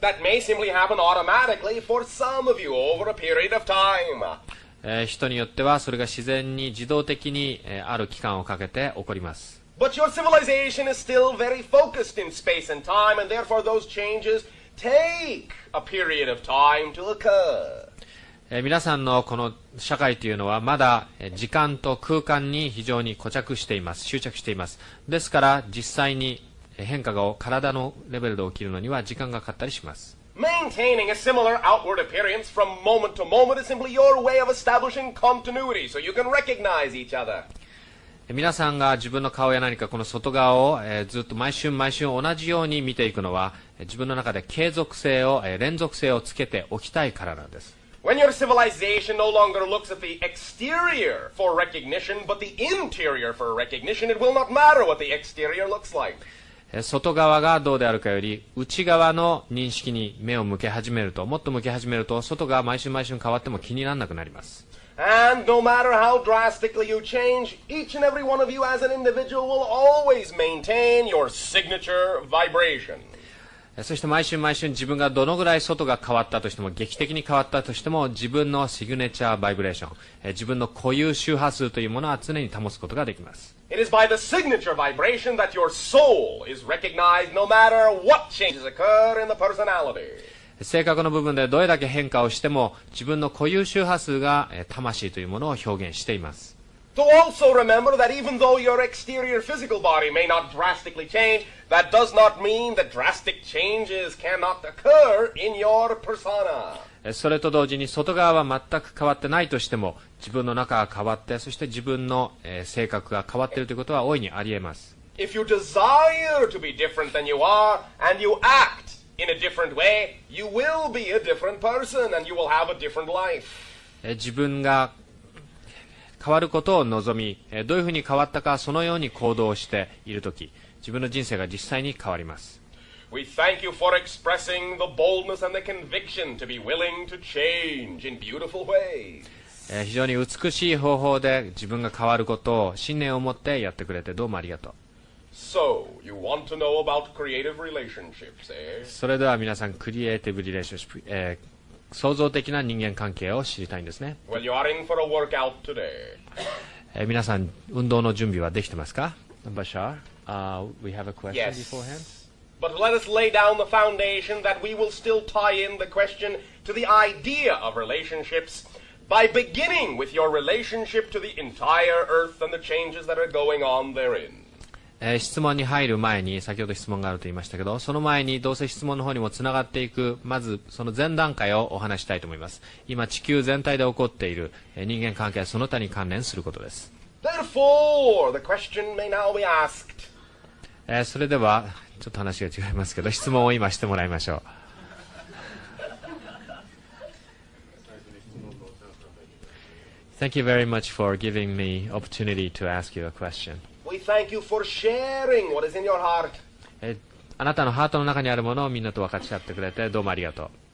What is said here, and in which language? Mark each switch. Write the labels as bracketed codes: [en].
[en] That may simply happen automatically for some of you over a period of time. [ja] 人によってはそれが自然に自動的に、ある期間をかけて起こります。 [en] But your civilization is still very focused in space and time, and therefore those changes take a period of time to occur. [ja] 皆さんのこの社会というのはまだ時間と空間に非常に固着しています。執着しています。ですから実際に変化が体のレベルで起きるのには時間がかかったりします。 [en] Maintaining a similar outward appearance from moment to moment is simply your way of establishing continuity, so you can recognize each other. [ja] 皆さんが自分の顔や何かこの外側を、ずっと毎週同じように見ていくのは、自分の中で継続性を、連続性をつけておきたいからなんです。 [en] When your civilization no longer looks at the exterior for recognition, but the interior for recognition, it will not matter what the exterior looks like. [ja] 外側がどうであるかより、内側の認識に目を向け始めると、もっと向け始めると、外が毎週変わっても気にならなくなります。 [en] And no matter how drastically you change, each and every one of you as an individual will always maintain your signature vibration. [ja] そして毎週自分がどのぐらい外が変わったとしても、劇的に変わったとしても、自分のシグネチャーバイブレーション、自分の固有周波数というものは常に保つことができます。 [en] It is by the signature vibration that your soul is recognized no matter what changes occur in the personality. [ja] 性格の部分でどれだけ変化をしても、自分の固有周波数が魂というものを表現しています。 [en] To also remember that even though your exterior physical body may not drastically change, that does not mean that drastic changes cannot occur in your persona. [ja] それと同時に外側は全く変わってないとしても、自分の中が変わって、そして自分の性格が変わっているということは大いにあり得ます。 [en] If you desire to be different than you are, and you act in a different way, you will be a different person, and you will have a different life. [ja] 自分が変わることを望み、どういうふうに変わったか、そのように行動しているとき、自分の人生が実際に変わります。 [en] We thank you for expressing the boldness and the conviction to be willing to change in beautiful ways. [ja] 非常に美しい方法で自分が変わることを信念を持ってやってくれてどうもありがとう。 [en] So, you want to know about creative relationships, eh? [ja] それでは皆さん、クリエイティブリレーションシップ、創造的な人間関係を知りたいんですね。 [en] Well, you are in for a workout today. [ja] 皆さん、運動の準備はできてますか？ [en] Bashar, we have a question Yes. beforehand. But let us lay down the foundation that we will still tie in the question to the idea of relationships by beginning with your relationship to the entire earth and the changes that are going on therein. [ja] 質問に入る前に、先ほど質問があると言いましたけど、その前にどうせ質問の方にもつながっていく、まずその前段階をお話したいと思います。今地球全体で起こっている人間関係はその他に関連することです。 [en] Therefore, the question may now be asked. [ja] それでは、ちょっと話が違いますけど、質問を今してもらいましょう。 [en] Thank you very much for giving me opportunity to ask you a question. We thank you for sharing what is in your heart. [ja] あなたのハートの中にあるものをみんなと分かち合ってくれてどうもありがとう。